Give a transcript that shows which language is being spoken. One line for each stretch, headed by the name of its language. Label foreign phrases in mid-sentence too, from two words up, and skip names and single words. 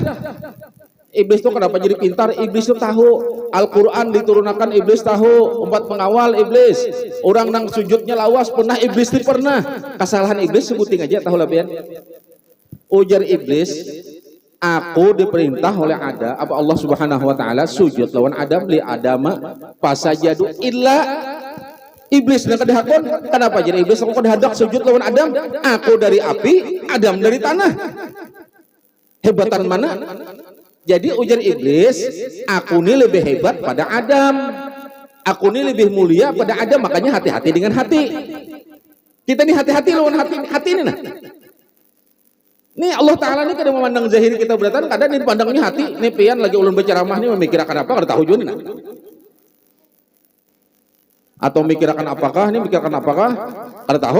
Banjar: Iblis itu kenapa jadi pintar? Iblis itu tahu Al-Quran diturunkan, iblis tahu empat pengawal iblis. Orang nang sujudnya lawas pernah iblis itu pernah. Kesalahan iblis sebuting aja tahu lah pian. Ujar iblis, Aku diperintah oleh apa Allah
Arabic: Subhanahu wa taala
Banjar: sujud lawan Adam
Arabic: li Adama pasajadu illa iblis
Banjar: dan kadahakon. Kenapa jadi iblis kok dahadak sujud lawan Adam? Aku dari api, Adam dari tanah. Hebatan mana? Jadi ujar iblis, aku ini lebih hebat pada Adam. Aku ini lebih mulia pada Adam, makanya hati-hati dengan hati. Kita ini hati-hati lawan hati ini nah. Nih
Arabic: Allah Ta'ala
Banjar: ini kadang memandang zahir kita beratan, kadang ini pandangnya hati. Nih pian lagi ulun berceramah nih memikirkan apa, kada tahu juga nih. Atau memikirkan apakah, ini memikirkan apakah, kada tahu.